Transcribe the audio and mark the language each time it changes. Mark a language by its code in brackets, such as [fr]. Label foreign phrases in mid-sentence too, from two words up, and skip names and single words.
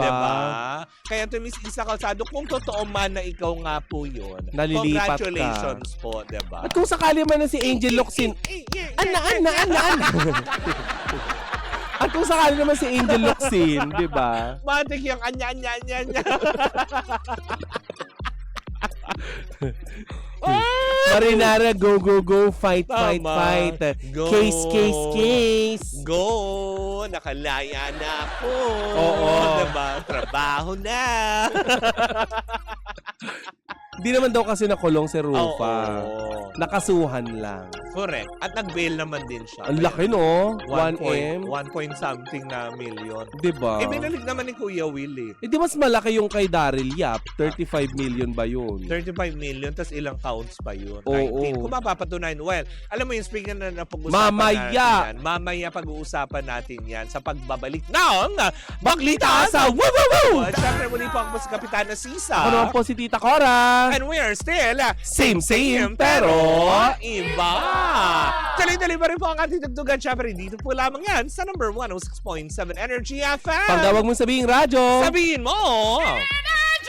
[tl] Diba? Kaya to Miss Isa Calzado, kung totoo man na ikaw nga po yun, Nalilipat ka. congratulations po, diba? At kung sakali man na si Angel Locsin, Ana. At kung sakali naman si Angel Locsin, di ba? Matik yung anya. [en] Marinara, go, go, go, fight, fight, [tl] Tama. fight. Go. Case. Go! Nakalaya na ako. Oo. Diba? Trabaho na. Di naman daw kasi nakulong si Rufa. Oo. Nakasuhan lang. Correct. At nag-bail naman din siya. Ang laki, no? 1 1M. [en] point something na million. [tl] Di ba? Binalik naman ni Kuya Will Eh, di mas malaki yung kay Daryl Yap. 35 million ba yun? 35 million, tas ilang counts pa yun? Oo. 19. Kung mapapatunayan, well, alam mo yung speaking na pag-usapan Mamaya! natin yan. Mamaya pag-uusapan natin yan sa pagbabalik ng Baklita sa Woo Woo Woo! At syempre muli po ako po si Kapitana Sisa. Ako naman po si Tita Cora. [en] And we are still Same, [tl] pero iba. Dali-dali pa rin po ang ating tugtugan. Syempre, dito po lamang yan sa number 106.7 Energy FM. Pag daw wag mong sabihin radyo. Sabihin mo!